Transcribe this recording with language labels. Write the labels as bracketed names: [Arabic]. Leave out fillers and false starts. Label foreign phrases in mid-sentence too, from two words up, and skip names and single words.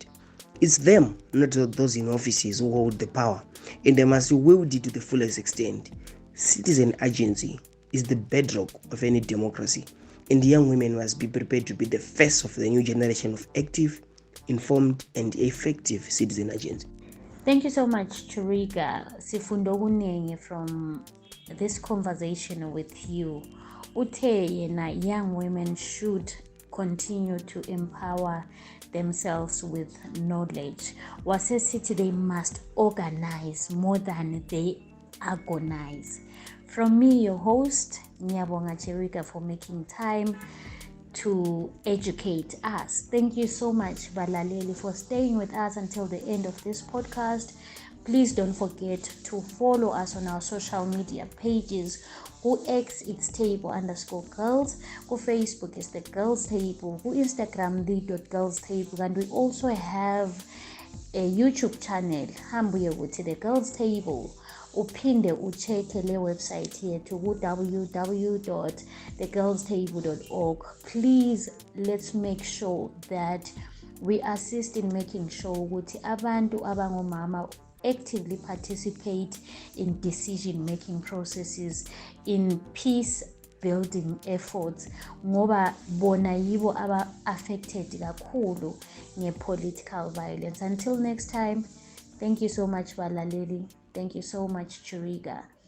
[English] It's them, not those in offices, who hold the power, and they must wield it to the fullest extent. Citizen agency is the bedrock of any democracy, and young women must be prepared to be the face of the new generation of active, informed, and effective citizen agents. Thank you so much, Chiriga. [North Ndebele] Sifundo kunenge [English] from this conversation with you. [North Ndebele] Uthe yena [English] young women should continue to empower themselves with knowledge. Wasesithi they must organize more than they agonize. From me, your host, Nyabonga Chiriga, for making time to educate us. Thank you so much, Balaleli, for staying with us until the end of this podcast. Please don't forget to follow us on our social media pages. Who X it's table_girls. Who Facebook is the girls table. Who Instagram the.girls table. And we also have a YouTube channel. Hambuye with the girls table. [North Ndebele] Uphinde ucheke le website yethu www.thegirlstable.org. [English] Please, let's make sure that we assist in making sure [North Ndebele] ukuthi abantu abangomama [English] actively participate in decision-making processes, in peace-building efforts, [North Ndebele] ngoba bona yibo aba-affected kakhulu nge- [English] political violence. Until next time, thank you so much, Balaleli. Thank you so much, Chiriga.